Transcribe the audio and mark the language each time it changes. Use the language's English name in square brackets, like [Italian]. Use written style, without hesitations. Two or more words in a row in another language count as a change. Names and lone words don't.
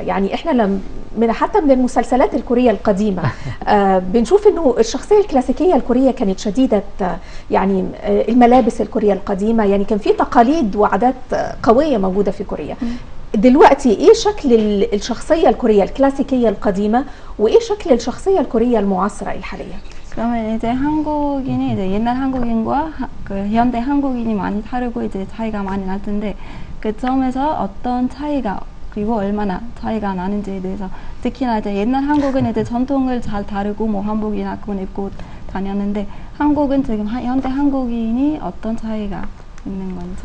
[Arabic] يعني احنا حتى من المسلسلات الكوريه القديمه بنشوف انه الشخصيه الكلاسيكيه الكوريه كانت شديده، يعني الملابس الكوريه القديمه، يعني كان في تقاليد وعادات قويه موجوده في كوريا. دلوقتي ايه شكل الشخصيه الكوريه الكلاسيكيه القديمه، وايه شكل الشخصيه الكوريه المعاصره الحاليه؟ [Korean] 그러면 이제 한국인이 이제 옛날 한국인과 그 현대 한국인이 많이 다르고 이제 차이가 많이 날 텐데, 그 점에서 어떤 차이가 그리고 얼마나 차이가 나는지에 대해서, 특히나 이제 옛날 한국은 이제 전통을 잘 다루고 뭐 한복이나 그건 입고 다녔는데, 한국은 지금 현대 한국인이 어떤 차이가 있는 건지.